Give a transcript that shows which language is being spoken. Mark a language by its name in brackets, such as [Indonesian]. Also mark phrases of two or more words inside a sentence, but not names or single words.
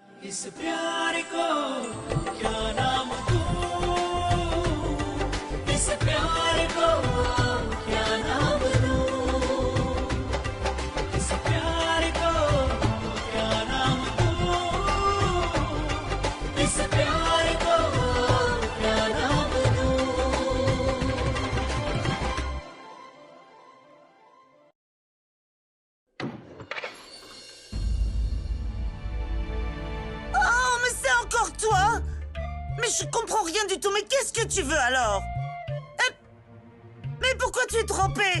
[Hindi] इस प्यार को क्या नाम दूं, इस प्यार को क्या नाम दूं, इस प्यार को क्या नाम दूं, इस प्यार को क्या नाम दूं। [French] Oh, mais c'est encore toi? Mais je comprends rien du tout, mais qu'est-ce que tu veux alors? Mais pourquoi tu es trempée?